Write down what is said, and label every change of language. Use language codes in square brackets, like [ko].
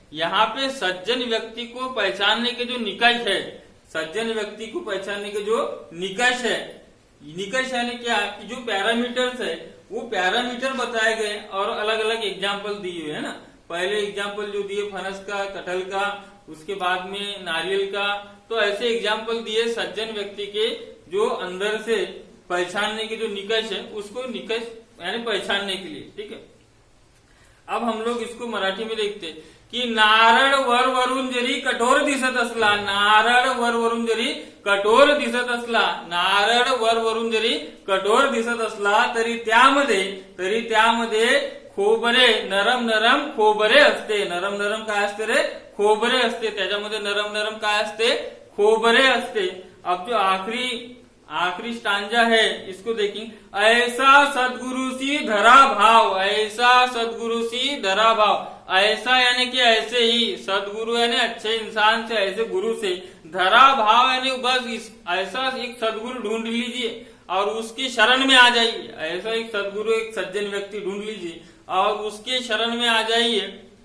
[hi] यहाँ पे सज्जन व्यक्ति को पहचानने के जो निकष है, सज्जन व्यक्ति को पहचानने के जो निकष है, निकष यानी क्या कि जो पैरामीटर्स है वो पैरामीटर बताए गए और अलग अलग एग्जाम्पल दिए हुए है ना। पहले एग्जाम्पल जो दिए फनस का, कटहल का, उसके बाद में नारियल का, तो ऐसे एग्जाम्पल दिए सज्जन व्यक्ति के जो अंदर से पहचानने के जो निकष है उसको निकष यानी पहचानने के लिए, ठीक है। अब हम लोग इसको मराठी में देखते हैं कि [mr] नारळ वर वरून जरी कठोर दिसत असला, नारळ वर वरून जरी कठोर दिसत असला, नारळ वर वरून जरी कठोर दिसत असला तरी त्यामध्ये खोबरे, नरम नरम खोबरे असते, नरम नरम काय असते रे, खोबरे असते, त्याच्यामध्ये नरम नरम काय असते, खोबरे असते। [hi] अब जो आखिरी स्टांजा है इसको देखें, [mr] ऐसा सदगुरुसी धरा भाव, ऐसा सदगुरुसी धरा भाव, [hi] ऐसा यानी कि ऐसे ही, सदगुरु यानी अच्छे इंसान से, ऐसे गुरु से, धरा भाव यानी बस ऐसा एक सदगुरु ढूंढ लीजिए और उसकी शरण में आ जाइए, ऐसा एक सदगुरु, एक सज्जन व्यक्ति ढूंढ लीजिए और उसके शरण में आ जाइए।